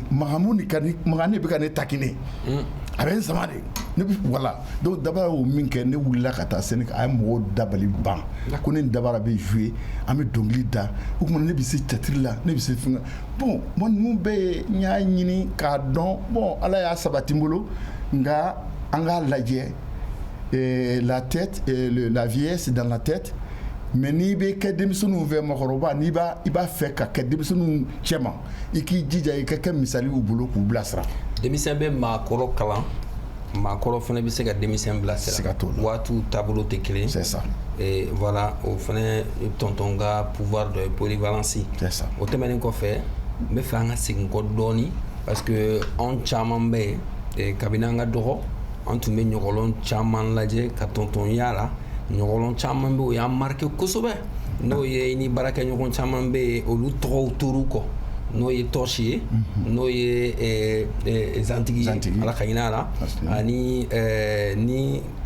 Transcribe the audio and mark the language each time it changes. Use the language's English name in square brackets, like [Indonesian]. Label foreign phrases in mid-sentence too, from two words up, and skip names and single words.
[Bambara] Magan ne bɛ ka ne takine a bɛ n sama de ne bɛ voilà donc Dabara y'o min kɛ ne wulila ka taa Sénégal a ye mɔgɔw dabali ban ko ne ni Dabara bɛ jouer an bɛ dɔnkili da o tuma ne bɛ se théâtre la ne bɛ se fɛn bon moi ninnu bɛɛ ye n y'a ɲini k'a dɔn bon Ala y'a sabati n bolo nka an k'a lajɛ [French] la tête la vieillesse dans la tête mais [Bambara] n'i bɛ kɛ denmisɛnninw fɛ mɔgɔkɔrɔba n'i b'a fɛ ka kɛ denmisɛnninw cɛman i k'i jija i ka kɛ misali y'u bolo k'u bilasira denmisɛn bɛ maakɔrɔ kalan maakɔrɔ fana bɛ se ka denmisɛn bilasira waatiw taabolo tɛ kelen [French] c'est ça et voilà [Bambara] o fana tonton ka [French] pouvoir de polyvalence c'est ça [Bambara] o tɛmɛnen kɔfɛ n bɛ fɛ an ka segin kɔ dɔɔni [French] parce que [Bambara] anw caman bɛ yen kabini an ka dɔgɔ an tun bɛ ɲɔgɔlɔn caman lajɛ ka tontonya la ɲɔgɔlɔn caman bɛ yen o y'an marqué kosɛbɛ n'o ye ni baarakɛɲɔgɔn caman bɛ yen olu tɔgɔw tor'u kɔ n'o ye Tɔsi ye n'o ye Zantigi ye Ala ka hinɛ a la ani ni